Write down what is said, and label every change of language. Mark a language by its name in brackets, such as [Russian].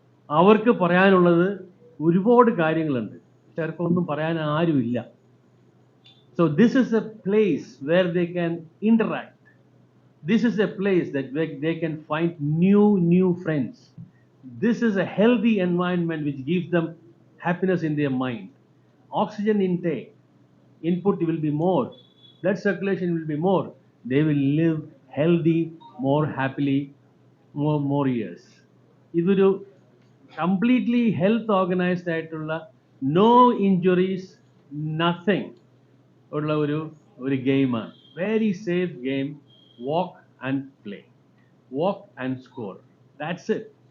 [Malayalam] അവർക്ക് പറയാനുള്ളത് ഒരുപാട് കാര്യങ്ങളുണ്ട്, പക്ഷെ അവർക്കൊന്നും പറയാൻ ആരുമില്ല. [English] So this is a place where they can interact. This is a place that they can find new friends. This is a healthy environment which gives them happiness in their mind. Oxygen intake, input will be more, blood circulation will be more. They will live healthy, more happily, more years. [Malayalam] ഇതൊരു [English] completely health organised [Malayalam] ആയിട്ടുള്ള [English] no injuries nothing [Malayalam] ഉള്ള ഒരു ഗെയിമാണ്. [English] Very safe game. Walk and play, walk and score, that's it.